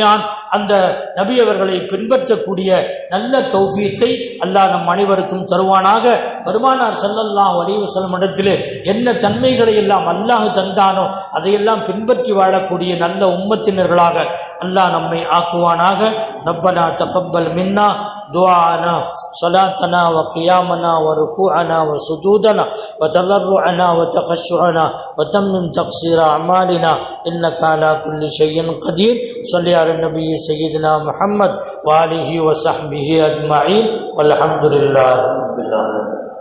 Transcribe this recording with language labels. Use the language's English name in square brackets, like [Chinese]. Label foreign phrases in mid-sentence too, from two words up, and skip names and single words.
[Tamil] அந்த நபி அவர்களை பின்பற்றக்கூடிய நல்ல தௌஃபீத்தை அல்லாஹ் நம் அனைவருக்கும் தருவானாக. பெருமானார் [Arabic] صلى الله عليه وسلم [Tamil] இடத்திலே என்ன தன்மைகளை எல்லாம் அல்லாஹ் தந்தானோ அதையெல்லாம் பின்பற்றி வாழக்கூடிய நல்ல உம்மத்தினர்களாக அல்லாஹ் நம்மை ஆக்குவானாக. [Arabic] ربنا تقبل منا دعاءنا صلاتنا وقيامنا وركوعنا وسجودنا وتضرعنا وتخشعنا وتمم تقصير أعمالنا إنك على كل شيء قدير. صل على النبي سيدنا محمد وآله وصحبه أجمعين والحمد لله رب العالمين.